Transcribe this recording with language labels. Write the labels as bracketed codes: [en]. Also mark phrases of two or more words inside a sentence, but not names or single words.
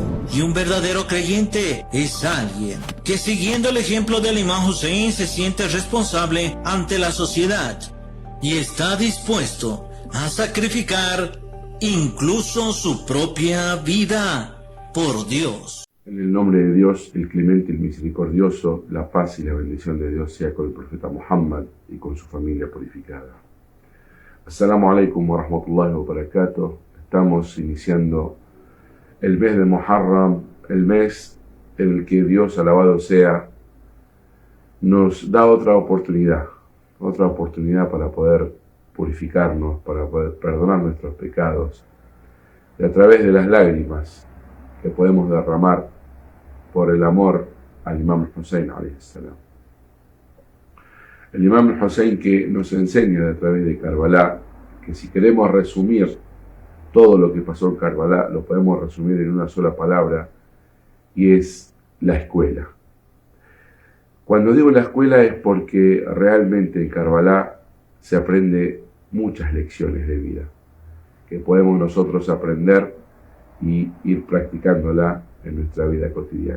[es] Y un verdadero creyente es alguien que, siguiendo el ejemplo del imán Hussein, se siente responsable ante la sociedad y está dispuesto a sacrificar incluso su propia vida por Dios. En el nombre de Dios, el clemente, el misericordioso, la paz y la bendición de Dios sea con el profeta Muhammad y con su familia purificada. [ar] السلام عليكم ورحمة الله وبركاته. [es] Estamos iniciando el mes de Muharram, el mes en el que Dios, alabado sea, nos da otra oportunidad para poder purificarnos, para poder perdonar nuestros pecados, y a través de las lágrimas que podemos derramar por el amor al imán Hussein [ar] عليه السلام. [es] El imán Hussein que nos enseña a través de Karbala que si queremos resumir todo lo que pasó en Karbala, lo podemos resumir en una sola palabra, y es la escuela. Cuando digo la escuela es porque realmente en Karbala se aprende muchas lecciones de vida que podemos nosotros aprender y ir practicándola en nuestra vida cotidiana.